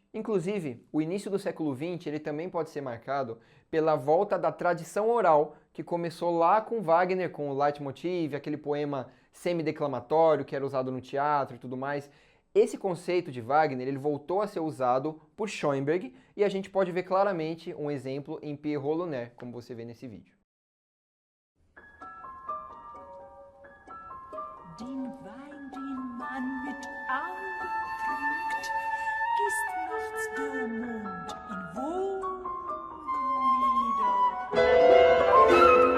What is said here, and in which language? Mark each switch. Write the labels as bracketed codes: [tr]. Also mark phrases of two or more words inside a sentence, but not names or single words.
[pt] Inclusive, o início do século XX ele também pode ser marcado pela volta da tradição oral, que começou lá com Wagner, com o Leitmotiv, aquele poema semideclamatório que era usado no teatro e tudo mais. Esse conceito de Wagner ele voltou a ser usado por Schoenberg e a gente pode ver claramente um exemplo em Pierrot Lunaire, como você vê nesse vídeo. [de] Den Wein, den man mit Augen trinkt, gießt nachts der Mond in Wogen nieder.